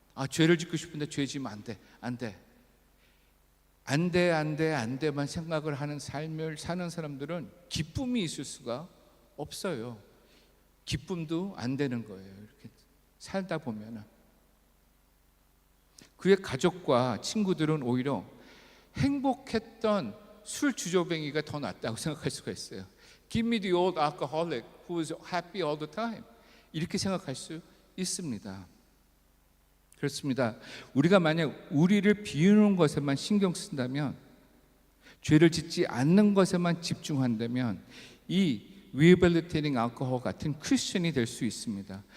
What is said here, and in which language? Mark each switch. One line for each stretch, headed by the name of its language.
Korean: 죄를 짓고 싶은데 죄 지면 안 돼. 안 돼만 생각을 하는 삶을 사는 사람들은 기쁨이 있을 수가 없어요. 기쁨도 안 되는 거예요. 이렇게 살다 보면은. 그의 가족과 친구들은 오히려 행복했던 술 주조뱅이가 더 낫다고 생각할 수가 있어요.
English: Give me the old alcoholic who is happy all the time.
Korean: 이렇게 생각할 수 있습니다. 그렇습니다. 우리가 만약 우리를 비우는 것에만 신경 쓴다면, 죄를 짓지 않는 것에만 집중한다면 이
English: rehabilitating alcohol
Korean: 같은 크리스천이 될 수 있습니다.